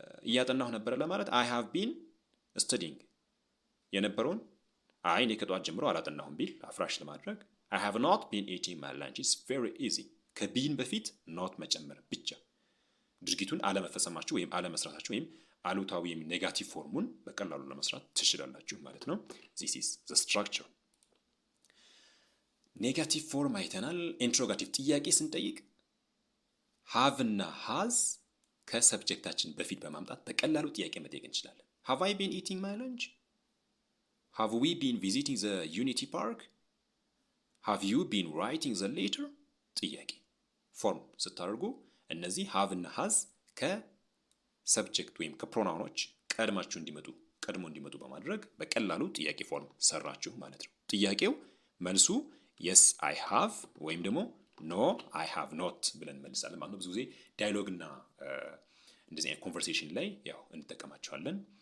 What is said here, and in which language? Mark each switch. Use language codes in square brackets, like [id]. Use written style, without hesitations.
[am] እያጠናሁ ነበር ለማለት [en] I have been studying [am] የነበረውን እኔ ከጠዋት ጀምሮ አላጠናሁም ቢል አፍራሽ ለማድረግ [en] I have not been eating my lunch is very easy [am] ከቢን በፊት ኖት መጨመር ብቻ ድርጊቱን አለመፈጸማችሁ ወይም አለመስራታችሁ ወይም አሉታዊ ወይም ኔጋቲቭ ፎርሙን በቀላሉ ለመስራት ትችላላችሁ ማለት ነው። [en] this is the structure [am] ኔጋቲቭ ፎርም አይተናል። ኢንትሮጋቲቭ ጥያቄ ስንጠይቅ have እና has ከሰብጀክታችን በፊት በማምጣት በቀላሉ ጥያቄ መጠየቅ እንችላለን። [en] have I been eating my lunch? have we been visiting the unity park? have you been writing the letter? [am] ጥያቄ ፎርም ስታደርጉ እነዚህ have እና has ከሰብጀክት ወይም ከፕሮናውኖች ቀድሞ እንዲመጡ በማድረግ በቀላሉ ጥያቄ ፎርም ሰራችሁ ማለት ነው። ጥያቄው መልሱ [en] yes I have [am] ወይም ደግሞ [en] no I have not [am] ብለን መልሳለን ማለት ነው። ብዙ ጊዜ ዳያሎግ እና እንደዚህ አይነት ኮንቨርሴሽን ላይ ያው እንጠቀማቸዋለን።